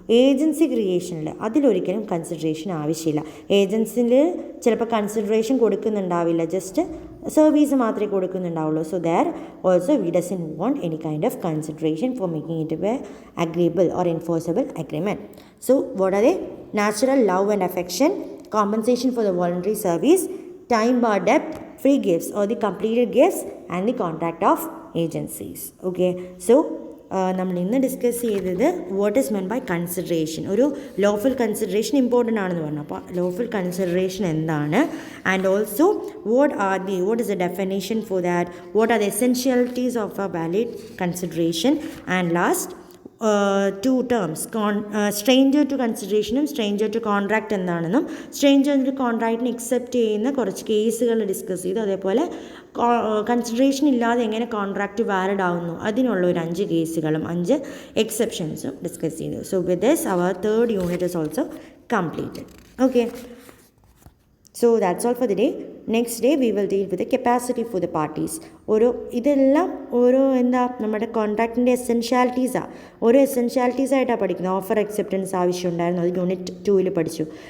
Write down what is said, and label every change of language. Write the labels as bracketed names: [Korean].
[Malayalam] Agency ക്രിയേഷനിൽ അതിലൊരിക്കലും consideration ആവശ്യമില്ല. ഏജൻസിയിൽ ചിലപ്പോൾ കൺസിഡറേഷൻ കൊടുക്കുന്നുണ്ടാവില്ല, ജസ്റ്റ് സർവീസ് മാത്രമേ കൊടുക്കുന്നുണ്ടാവുള്ളൂ. [English] So there also we doesn't want any kind of consideration for making it a agreeable or enforceable agreement. So what are they? Natural love and affection, compensation for the voluntary service, time bar debt, free gifts or the completed gifts, and the contract of agencies. Okay, so [Malayalam] നമ്മൾ ഇന്ന് discuss ചെയ്തത് [English] What is meant by consideration. [Malayalam] ഒരു lawful consideration important ആണെന്ന് പറഞ്ഞു. അപ്പോൾ lawful consideration എന്താണ്, [English] and also what is the definition for that, what are the essentialities of a valid consideration, and last two terms stranger to കൺസിഡറേഷനും stranger to contract [Malayalam] എന്താണെന്നും stranger to കോൺട്രാക്റ്റിന് except ചെയ്യുന്ന കുറച്ച് കേസുകൾ discuss ചെയ്തു. അതേപോലെ കൺസിഡറേഷൻ ഇല്ലാതെ എങ്ങനെ contract valid ആവുന്നു അതിനുള്ള ഒരു 5 കേസുകളും 5 എക്സെപ്ഷൻസും ഡിസ്കസ് ചെയ്തു. [English] So with this our third unit is also completed. Okay, so that's all for the day. Next day we will deal with the capacity for the parties. [Malayalam] ഇതെല്ലാം ഓരോ നമ്മുടെ കോൺട്രാക്റ്റിൻ്റെ എസെൻഷ്യാലിറ്റീസാണ്. ഓരോ എസെൻഷ്യാലിറ്റീസ് ആയിട്ടാണ് പഠിക്കുന്നത്. ഓഫർ അക്സെപ്റ്റൻസ് ആവശ്യമുണ്ടായിരുന്നു, അത് യൂണിറ്റ് 2 പഠിച്ചു.